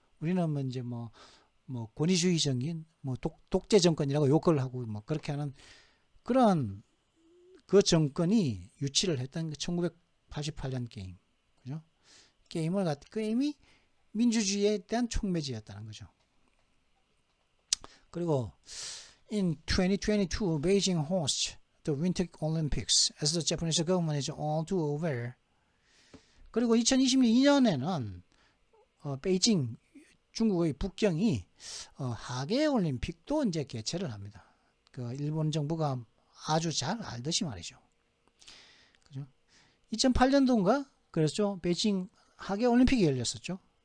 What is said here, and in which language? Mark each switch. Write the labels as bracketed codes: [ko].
[ko] 우리는 뭐 이제 뭐 권위주의적인 뭐 독재 정권이라고 욕을 하고 뭐 그렇게 하는 그런 그 정권이 유치를 했던 1988년 게임, 그죠? 게임이 민주주의에 대한 촉매지였다는 거죠. 그리고 [en] in 2022, Beijing hosts the Winter Olympics as the Japanese government is all too aware. [ko] 그리고 2022년에는 베이징 중국의 북경이 하계 올림픽도 이제 개최를 합니다. 그 일본 정부가 아주 잘 알듯이 말이죠. 그죠? 2008년도인가 그랬죠. 베이징 하계 올림픽이 열렸었죠.